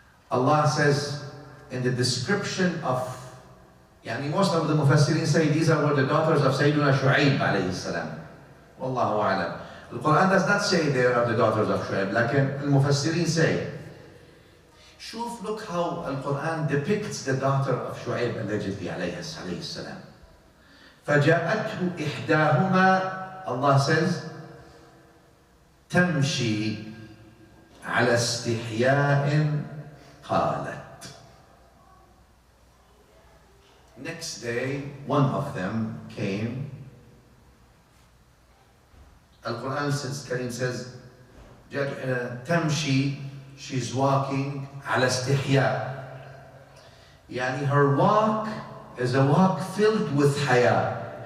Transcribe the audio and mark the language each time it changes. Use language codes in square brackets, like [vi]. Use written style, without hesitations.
[en] Allah says in the description of most of the Mufassirin say these were the daughters of Sayyidina Shu'aib alayhi salam. Wallahu a'lam. The Quran does not say they are the daughters of Shu'aib, lakin al-Mufassirin say. Look how Al-Quran depicts the daughter of Shu'aib allegedly alayhi salam. [ar] فَجَاءَتْهُ إِحْدَاهُمَا, [en] Allah says, [ar] تَمْشِي عَلَى اسْتِحْيَاءٍ قَالَتْ. [en] Next day, one of them came. Al-Quran says, تمشي, she's walking, [ar] على استحياء. [en] Her walk is a walk filled with haya.